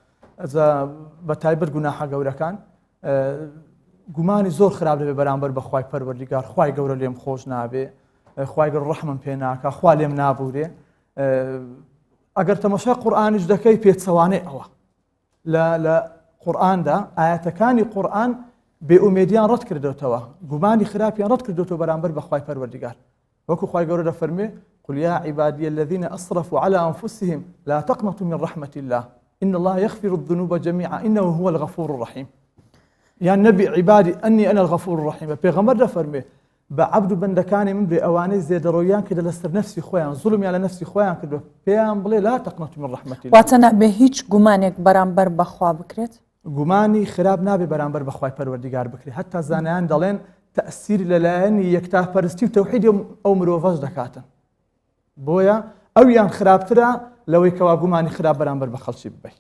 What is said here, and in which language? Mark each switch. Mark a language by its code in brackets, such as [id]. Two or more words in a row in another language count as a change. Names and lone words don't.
[ckb] بە تایبەت گوناحە گەورەکان گومانی زۆر خراپ دەبێ بەرامبەر بە خوای پەروەردیگار خوای گەورە لێم خۆش نابێ خوای گەورە ڕەحمم پێ ناکە خوا لێم نابوورێ ئەگەر تەماشای قورئانیش دەکەی پێچەوانەی ئەوە لە قورئاندا ئاەتەکانی قورئان بێئومێدیان ڕەت کردوتەوە گومانی خراپیان ڕەت کردوتەوە بەرامبەر بە خوای پەروەردیگار وەکو خوای گەورە دەفەرمێ [ar] قل يا عبادي الذين أسرفوا على أنفسهم لا تقنطوا من رحمة الله إن الله يغفر الذنوب جميعا إنه هو الغفور الرحيم يعني نبي عبادي أني أنا الغفور الرحيم [ckb] بيغمر دەفەرمێ بە عەبد و بەندەکانی من بێ ئەوانەی زێدەڕۆیان کردە لەسەر نەفسی خۆیان زوڵمیان لە نەفسی خۆیان کردو پێیان بڵێ [ar] لا تقنطوا من رحمة الله [ckb] واتە نابێ هیچ گومانێک بەرامبەر بەخوا بکرێت گومانی خراپ نابێ بەرامبەر بە خوای پەروەردیگار بکرێت هەتا زانایان دەڵێن تەئسیری لەلایەنی یەکتاپەرستی و تەوحیدی ئەو مرۆڤەش دەکاتن بۆیە ئەویان خراپترە لەوەی کەوا گومانی خراپ بەرامبەر بە خەڵکی ببەی